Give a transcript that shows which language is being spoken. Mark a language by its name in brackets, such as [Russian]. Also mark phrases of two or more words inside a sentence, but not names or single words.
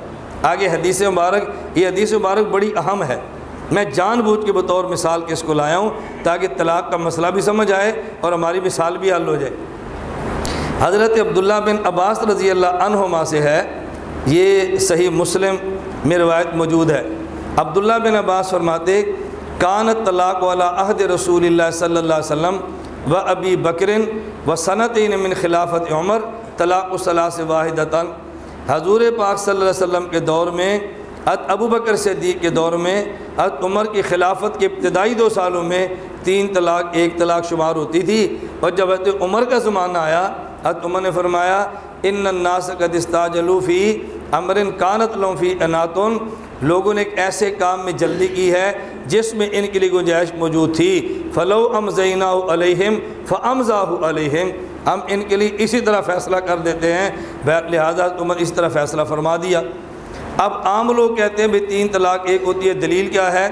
[Urdu] آگے حدیث مبارک، یہ حدیث مبارک بڑی اہم ہے، میں جان بوجھ کے بطور مثال کے اس کو لایا ہوں تاکہ طلاق کا مسئلہ بھی سمجھ آئے اور ہماری مثال بھی حل ہو جائے۔ حضرت عبداللہ بن عباس [Arabic] رضی اللہ عنہما [Urdu] سے ہے، یہ صحیح مسلم میں روایت موجود ہے۔ [Arabic] عبداللہ بن عباس فرماتے کانت طلاق والا عہد رسول اللہ صلی اللہ علیہ وسلم و ابی بکر و سنتین من خلافت عمر طلاق ثلاث واحدۃ۔ [Urdu] حضور پاک [Arabic] صلی اللہ علیہ وسلم [Urdu] کے دور میں، حضرت ابو بکر صدیق کے دور میں، حضرت عمر کی خلافت کے ابتدائی 2 سالوں میں 3 طلاق 1 طلاق شمار ہوتی تھی۔ اور جب حضرت عمر کا زمانہ آیا، حضرت عمر نے فرمایا [Arabic] ان الناس قد استعجلوا فی امر کانت لهم فی عنات، [Urdu] لوگوں نے ایک ایسے کام میں جلدی کی ہے جس میں ان کے لیے گنجائش موجود تھی، [Arabic] فلو امضیناہ علیہم فامضاہ علیہم، [Urdu] ہم ان کے لیے اسی طرح فیصلہ کر دیتے ہیں، لہذا عمر اس طرح فیصلہ فرما دیا۔ اب عام لوگ کہتے ہیں بھی 3 طلاق 1 ہوتی ہے، دلیل کیا ہے؟